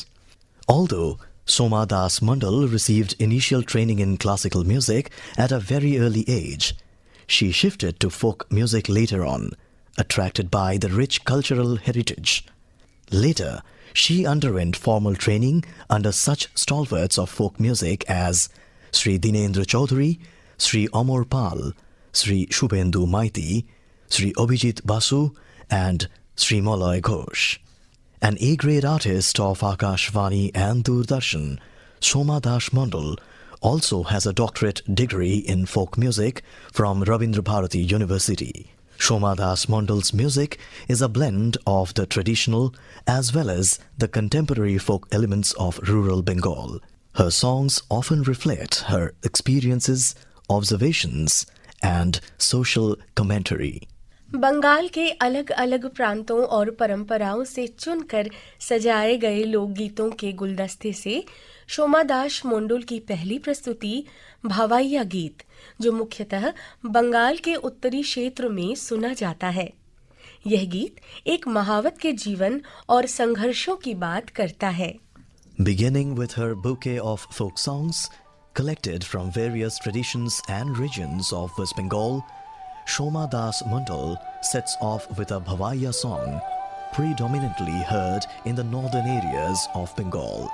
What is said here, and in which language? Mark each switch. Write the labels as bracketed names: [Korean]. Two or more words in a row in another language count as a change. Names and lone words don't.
[English] Although Soma Das Mandal received initial training in classical music at a very early age, she shifted to folk music later on, attracted by the rich cultural heritage. Later, she underwent formal training under such stalwarts of folk music as Sri Dinendra Chaudhary, Sri Amar Pal, Sri Shubhendu Maiti, Sri Abhijit Basu, and Sri Malay Ghosh. An A-grade artist of Akashvani and Doordarshan, Shoma Das Mandal also has a doctorate degree in folk music from Rabindra Bharati University. Shoma Das Mandal's music is a blend of the traditional as well as the contemporary folk elements of rural Bengal. Her songs often reflect her experiences, observations, and social commentary. [Hindi] बंगाल के अलग अलग प्रांतों और परंपराओं से चुनकर सजाए गए लोकगीतों के गुलदस्ते से शोमा दास मंडल की पहली प्रस्तुति भावाइया गीत, जो मुख्यतः बंगाल के उत्तरी क्षेत्र में सुना जाता है। यह गीत एक महावत के जीवन और संघर्षों की बात करता है। [English] Beginning with her bouquet of folk songs collected from various traditions and regions of West Bengal, Shoma Das Mandal sets off with a Bhavaiya song, predominantly heard in the northern areas of Bengal.